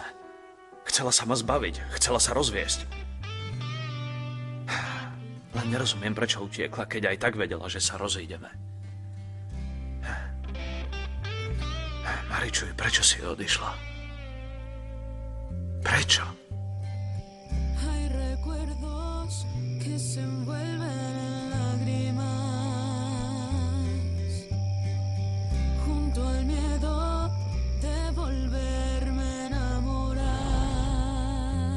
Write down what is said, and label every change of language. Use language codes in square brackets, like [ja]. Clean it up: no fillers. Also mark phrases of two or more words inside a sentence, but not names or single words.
[sk] Chcela sa ma zbaviť, chcela sa rozviesť. Len nerozumiem, prečo utiekla, keď aj tak vedela, že sa rozídeme. Maričuj, prečo si odišla? Prečo? [es] Hay recuerdos que se envuelven en lágrimas, junto al miedo de volverme a enamorar.